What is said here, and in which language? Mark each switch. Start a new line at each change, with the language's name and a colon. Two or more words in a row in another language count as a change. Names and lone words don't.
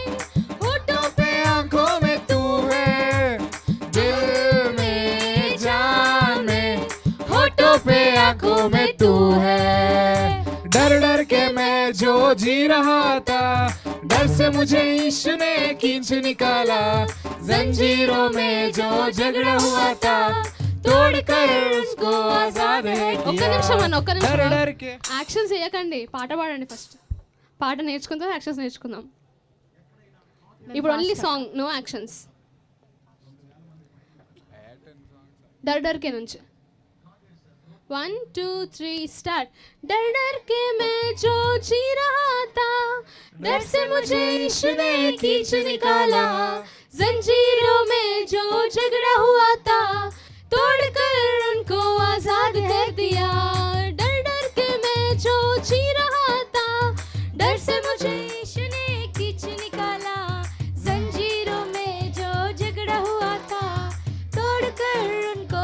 Hindi: होठों पे आंखों में तू है, दिल में जान में होठों पे आंखों में तू है, डर डर के मैं जो जी रहा था, डर से मुझे ईश्वर ने खींच निकाला, जंजीरों में जो झगड़ा हुआ था तोड़कर उसको आजाद है
Telugu: ఒక్క
Hindi: किया,
Telugu: నిమిషం అన్న, ఒక్క
Hindi: डर
Telugu: నిమిషం.
Hindi: डर के
Telugu: యాక్షన్స్ చేయకండి, పాట పాడండి ఫస్ట్. పాట నేర్చుకుందాం, యాక్షన్స్ నేర్చుకుందాం.
English: ఇప్పుడు only song, no actions.
Hindi: डर डर के నుంచి 1 2 3 स्टार्ट. डर डर के मैं जो जी रहा था, डर से मुझे ईश्वर ने खींच निकाला, जंजीरों में जो झगड़ा हुआ था तोड़कर उनको आजाद कर दिया, डर डर के मैं जो जी रहा था, डर से मुझे ईश्वर ने खींच निकाला, जंजीरों में जो झगड़ा हुआ था तोड़कर उनको